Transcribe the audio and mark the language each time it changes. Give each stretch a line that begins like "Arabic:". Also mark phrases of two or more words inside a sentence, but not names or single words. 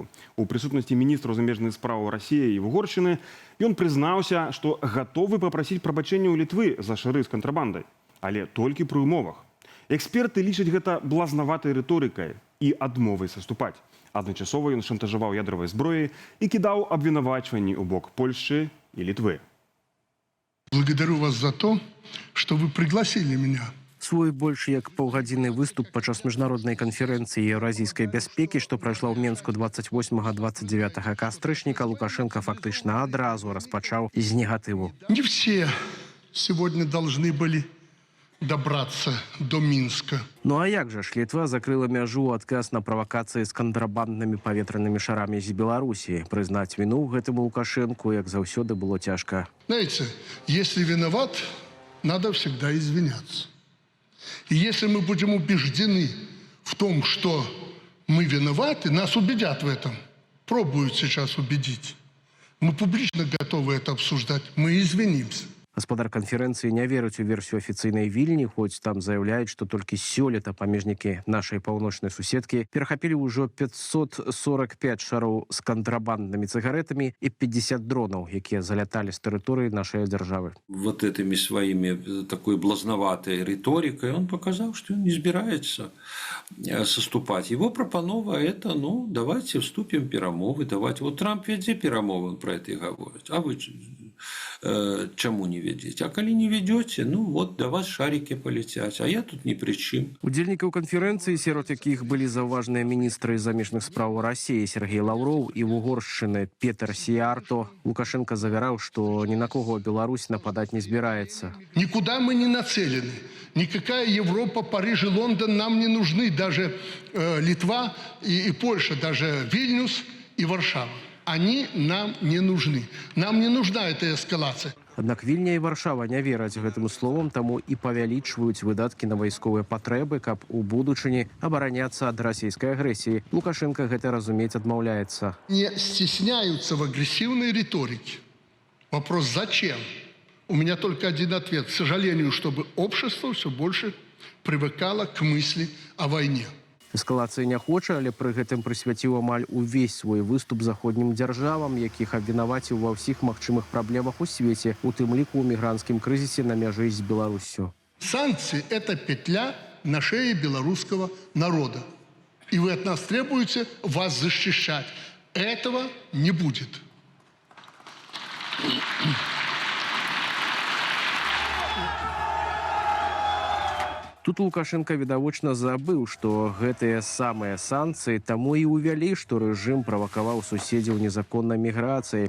Belarusian: У прысутнасці міністраў замежных спраў Расіі і Угоршчыны ён прызнаўся, што гатовы папрасіць прабачэння ў Літвы за шары з кантрабандай, але толькі пры умовах. Эксперты лічаць гэта блазнаватай рыторыкай і адмовай саступаць. Адначасова ён шантажаваў ядравай зброяй і кідаў абвінавачванні ў бок Польшчы і Літвы.
Russian: Благодарю вас за то, что вы пригласили меня.
Belarusian: Свой больш як паўгадзінны выступ падчас міжнароднай канферэнцыі еўразійскай бяспекі, што прайшла ў Менску 28-29 кастрычніка, Лукашенко фактычна адразу распачаў з негатыву.
Russian: Не все сегодня должны были добраться до Минска.
Belarusian: Ну а як жа ж Літва закрыла мяжу ў адказ на правакацыі з кантрабанднымі паветранымі шарамі з Беларусі. Прызнаць віну гэтаму Лукашенку, як заўсёды, было цяжка.
Russian: Знаете, если виноват, надо всегда извиняться. И если мы будем убеждены в том, что мы виноваты, нас убедят в этом. Пробуют сейчас убедить. Мы публично готовы это обсуждать. Мы извинимся.
Belarusian: Гаспадар канферэнцыі не верыць у версію афіцыйнай Вільні, хоць там заяўляюць, што толькі сёлета памежнікі нашай паўночнай суседкі перахапілі ўжо 545 шароў з кантрабанднымі цыгаретамі і 50 дронаў, якія заляталі з тэрыторыі нашай дзяржавы.
Russian: Вот этими своими такой блазноватой риторикой он показал, что он не собирается соступать. Его пропанова это, давайте вступим в перамовы, давайте. Вот Трамп
Belarusian: ведзе перамовы,
Russian: он про это и говорит. А вы чему не ведете? А коли не ведете, вот до вас шарики полетят, а я тут ни при чым.
Belarusian: Удзельнікаў канферэнцыі, сярод якіх былі заўважныя міністры замежных спраў Расіі Сергей Лаўроў і Угоршчыны Петр Сіярто, Лукашенко завяраў, што ні на кого Беларусь нападаць не збіраецца.
Russian: Никуда мы не нацелены. Никакая Европа, Париж и Лондон нам не нужны. Даже Литва и Польша, даже Вильнюс и Варшава. Они нам не нужны. Нам не нужна эта эскалация.
Belarusian: Аднак Вільня і Варшава не вераць гэтым словам, таму і павялічваюць выдаткі на вайсковыя патрэбы, каб у будучыні абараняцца ад расійскай агрэсіі. Лукашенко гэта разумець адмаўляецца.
Russian: Не стесняются в агрессивной риторике. Вопрос зачем? У меня только один ответ. К сожалению, чтобы общество все больше привыкало к мысли о войне.
Belarusian: Эскалацыі не хоча, але пры гэтым прысвяціў амаль увесь свой выступ заходнім дзяржавам, якіх абвінаваціў ва ўсіх магчымых праблемах у свеце, у тым ліку ў мігранцкім крызісе на мяжы з Беларуссю.
Russian: Санкции – это петля на шее белорусского народа. И вы от нас требуете вас защищать. Этого не будет.
Belarusian: Тут Лукашенко відавочна забыў, што гэтыя самыя санкцыі таму і ўвялі, што рэжым правакаваў суседзяў незаконнай міграцыі.